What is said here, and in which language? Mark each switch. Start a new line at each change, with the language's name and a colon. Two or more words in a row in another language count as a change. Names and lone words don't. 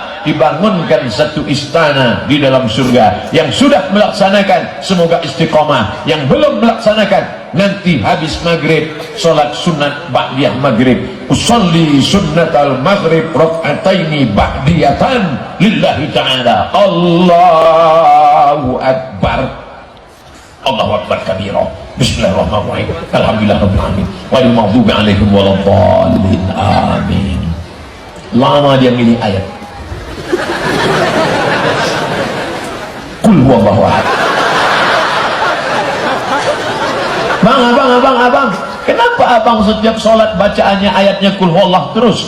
Indonesian: Dibangunkan satu istana di dalam surga. Yang sudah melaksanakan semoga istiqomah, yang belum melaksanakan nanti habis maghrib salat sunat ba'diyah maghrib.
Arabic: أصلي سنة المغرب ركعتين بعدية لله تعالى. الله أكبر. الله أكبر كبيرا. بسم الله الرحمن الرحيم. الحمد لله رب العالمين. والمغضوب عليهم ولا الضالين.
Indonesian: Amin. Lama dia milih ayat.
Arabic: قل هو الله أحد.
Indonesian: Abang, kenapa abang setiap sholat bacaannya ayatnya
Arabic: قل هو الله
Indonesian: terus?